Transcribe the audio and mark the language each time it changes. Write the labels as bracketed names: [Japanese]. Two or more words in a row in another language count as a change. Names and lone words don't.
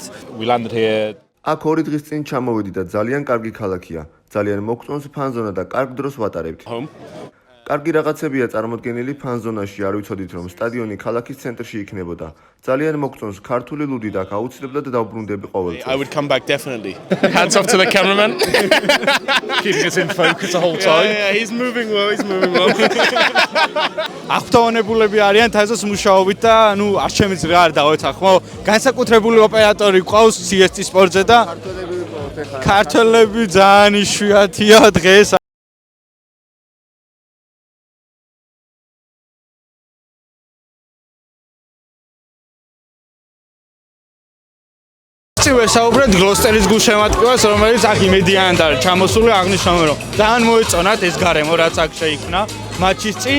[Georgian] აქ 2 დღის წინ ჩამოვიდი და ძალიან კარგი ქალაქია. ძალიან მოგწონს ფანზონა და კარგ დროს ვატარებთ. კარგი რაღაცებია წარმოდგენილი ფანზონაში, არ ვიცოდით, რომ სტადიონი ქალაქის ცენტრში იქნებოდა. ძალიან მოგწონს ქართული ლუდი და აუცილებლად დავბრუნდები ყოველწელს. [English] I would come back definitely. Hands off to the cameraman. Keeping us in focus the whole time. Yeah, he's moving well, he's moving well. [Georgian] აღფრთოვანებულები არიან თასოს მუშაობით და ნუ არ შემიძლია არ დავეთახ, ხო? განსაკუთრებული ოპერატორი ყავს TST სპორტზე და ქართველები ძალიან იშვიათია დღეს. ვესაუბრეთ გლოსტერის გულშემატკივარს, რომელიც აქ იმედიანად არის ჩამოსული, აღნიშნავენ, რომ ძალიან მოეწონათ ეს გარემო, რაც აქ შეიქმნა მატჩის წინ.